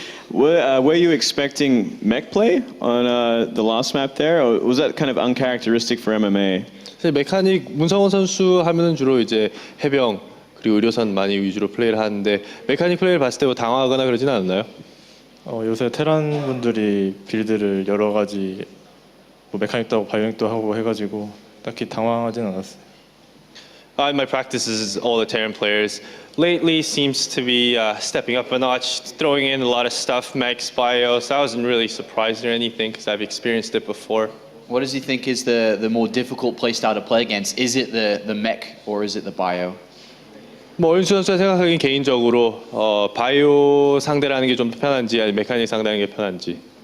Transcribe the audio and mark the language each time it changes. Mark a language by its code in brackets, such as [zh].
[en] Were you expecting mech play on the last map there, or was that kind of uncharacteristic for MMA? [ko] 메카닉 문성원 선수 하면은 주로 이제 해병 그리고 의료선 많이 위주로 플레이를 하는데 메카닉 플레이를 봤을 때 뭐 당황하거나 그러진 않았나요? 요새 테란 분들이 빌드를 여러 가지 뭐 메카닉도 하고 바이오닉도 하고 해가지고 딱히 당황하진 않았어요. [en] In my practices, all the Terran players lately seems to be stepping up a notch, throwing in a lot of stuff, mechs, bios. I wasn't really surprised or anything because I've experienced it before. What does he think is the more difficult playstyle to play against? Is it the mech or is it the bio? [ko] 뭐 어윤수 선수가 생각하기엔 개인적으로 바이오 상대라는 게 좀 더 편한지 아니면 메카닉 상대하는 게 편한지.